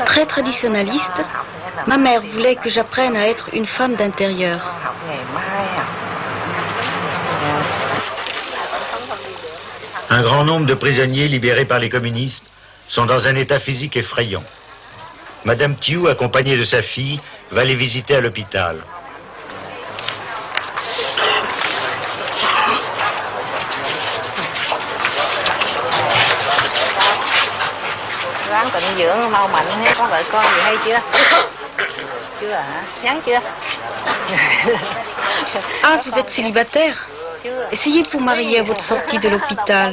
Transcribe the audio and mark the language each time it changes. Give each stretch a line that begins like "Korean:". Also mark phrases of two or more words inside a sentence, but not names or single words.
French: Très traditionnaliste, ma mère voulait que j'apprenne à être une femme d'intérieur. Un grand nombre de prisonniers libérés par les communistes sont dans un état physique effrayant. Madame Thiou, accompagnée de sa fille, va les visiter à l'hôpital.
Vietnamese: Ráng tịnh dưỡng mau mạnh hết, có vợ con gì hay chưa? Chưa hả? Nhắn chưa?
French: Ah, vous êtes célibataire? Essayez de vous marier à votre sortie de l'hôpital.